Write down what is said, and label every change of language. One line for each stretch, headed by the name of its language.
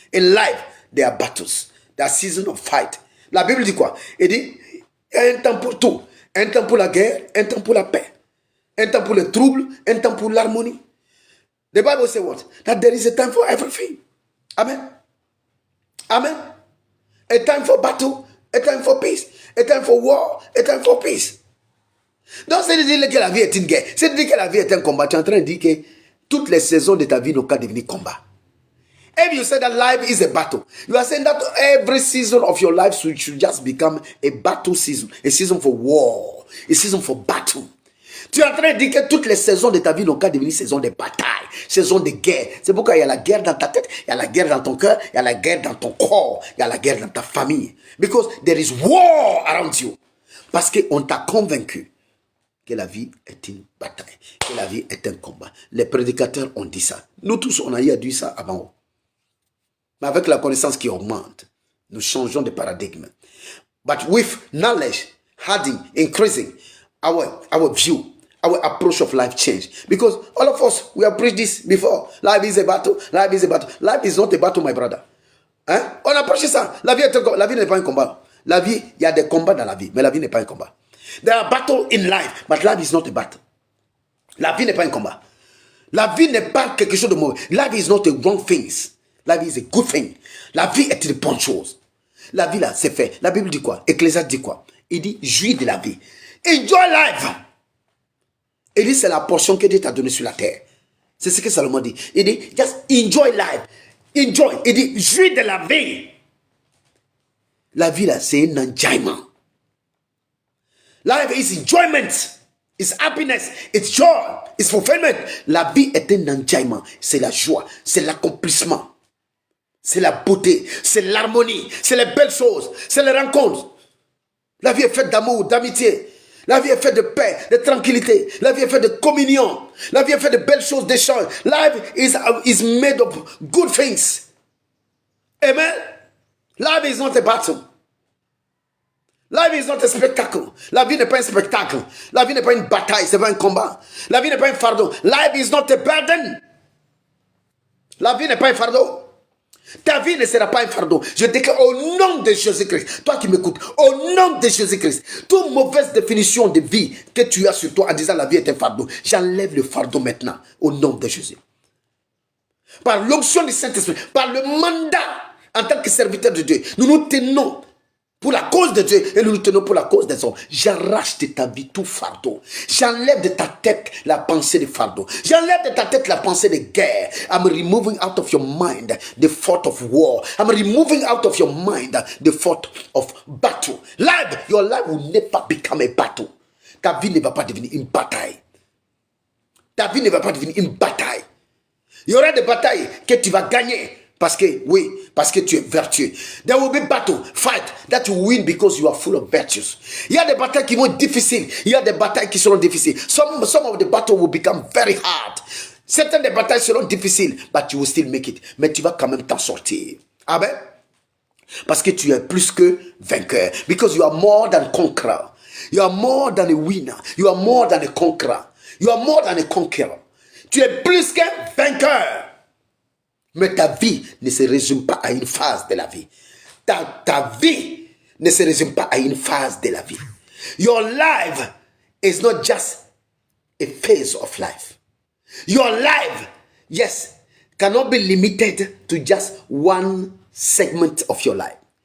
English: In life, there are battles. There are seasons of fight.
French: La Bible dit quoi? Elle dit, il y a un temps pour tout. Un temps pour la guerre, un temps pour la paix. Un temps pour le trouble, un temps pour l'harmonie.
English: The Bible says what? That there is a time for everything. Amen. Amen. A time for battle, a time for peace, a time for war, a time for peace.
French: Donc c'est de dire que la vie est une guerre. C'est de dire que la vie est un combat. Tu es en train de dire que toutes les saisons de ta vie n'ont qu'à devenir combat.
English: If you say that life is a battle, you are saying that every season of your life should just become a battle season. A season for war. A season for battle.
French: Tu es en train de dire que toutes les saisons de ta vie n'ont qu'à devenir saison de bataille, saison de guerre. C'est pourquoi il y a la guerre dans ta tête, il y a la guerre dans ton cœur, il y a la guerre dans ton corps, il y a la guerre dans ta famille.
English: Because there is war around you.
French: Parce qu'on t'a convaincu que la vie est une bataille, que la vie est un combat. Les prédicateurs ont dit ça. Nous tous, on a eu à dire ça avant. Mais avec la connaissance qui augmente, nous changeons de paradigme.
English: But with knowledge, adding, increasing, our view, our approach of life change. Because all of us, we have preached this before. Life is a battle. Life is a battle. Life is not a battle, my brother.
French: Hein? On a prêché ça. La vie n'est pas un combat. La vie, il y a des combats dans la vie, mais la vie n'est pas un combat.
English: There are battles in life, but life is not a battle.
French: La vie n'est pas un combat. La vie n'est pas quelque chose de mauvais.
English: Life is not a wrong thing.
French: La vie
English: is a good thing.
French: La vie est une bonne chose. La vie là, c'est fait. La Bible dit quoi? Ecclésiaste dit quoi? Il dit, jouis de la vie.
English: Enjoy life.
French: Il dit, c'est la portion que Dieu t'a donnée sur la terre. C'est ce que Salomon dit. Il dit,
English: just enjoy life. Enjoy.
French: Il dit, jouis de la vie. La vie là, c'est un enjoyment.
English: Life is enjoyment. It's happiness. It's joy. It's fulfillment.
French: La vie est un enjoyment. C'est la joie. C'est l'accomplissement. C'est la beauté. C'est l'harmonie. C'est les belles choses. C'est les rencontres. La vie est faite d'amour, d'amitié. La vie est faite de paix, de tranquillité. La vie est faite de communion. La vie est faite de belles choses, d'échange.
English: Life is made of good things. Amen. Life is not a battle.
French: La vie n'est pas un spectacle. La vie n'est pas un spectacle. La vie n'est pas une bataille, c'est pas un combat. La vie n'est pas un fardeau.
English: Life is not a burden.
French: La vie n'est pas un fardeau. Ta vie ne sera pas un fardeau. Je déclare au nom de Jésus-Christ. Toi qui m'écoutes, au nom de Jésus-Christ, toute mauvaise définition de vie que tu as sur toi en disant la vie est un fardeau, j'enlève le fardeau maintenant au nom de Jésus. Par l'onction du Saint-Esprit, par le mandat en tant que serviteur de Dieu, nous nous tenons pour la cause de Dieu et nous nous tenons pour la cause des hommes. J'arrache de ta vie tout fardeau. J'enlève de ta tête la pensée de fardeau. J'enlève de ta tête la pensée de guerre.
English: I'm removing out of your mind the thought of war. I'm removing out of your mind the thought of battle. Your life will never become a battle.
French: Ta vie ne va pas devenir une bataille. Ta vie ne va pas devenir une bataille. Il y aura des batailles que tu vas gagner. Parce que tu es vertueux.
English: There will be battle, fight that you win because you are full of virtues.
French: Il y a des batailles qui vont être difficiles. Il y a des batailles qui seront difficiles.
English: Some of the battle will become very hard.
French: Certaines des batailles seront difficiles,
English: but you will still make it.
French: Mais tu vas quand même t'en sortir. Amen. Parce que tu es plus que vainqueur.
English: Because you are more than conqueror. You are more than a winner. You are more than a conqueror. You are more than a conqueror.
French: Tu es plus qu'un vainqueur. Mais ta vie ne se résume pas à une phase de la vie. Ta vie ne se résume pas à une phase de la vie.
English: Your life is not just a phase of life. Your life, yes, cannot be limited to just one segment of your life.